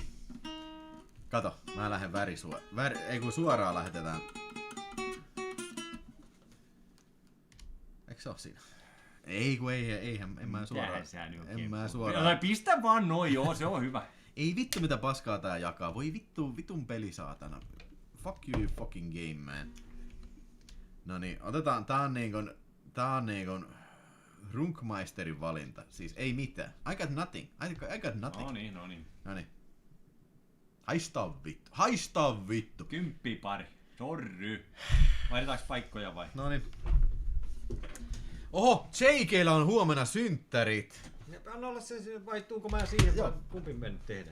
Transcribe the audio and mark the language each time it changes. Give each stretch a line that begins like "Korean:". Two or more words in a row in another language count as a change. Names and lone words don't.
Finnish: Kato, mä lähden ei kun suoraan lähetetään. Eikö se oo siinä? Ei kun en mä suoraan. En mä suoraan. Pistä vaan noin, joo, se on hyvä. Ei vittu mitä paskaa tää jakaa. Voi vitun peli saatana.
English: Fuck you fucking game man.
Finnish: Noniin, otetaan, tää on niinkun Runkmeisterin valinta. Siis ei mitään.
English: I got nothing. I got nothing.
Finnish: No niin. Noniin. Haista vittu. 10 pari. Sorry. Vaihdetaanko paikkoja vai? Noniin. Oho, JK:llä on huomenna synttärit. Anna olla se, vaihtuuko mä siihen, Joo. kumpi me nyt tehdään.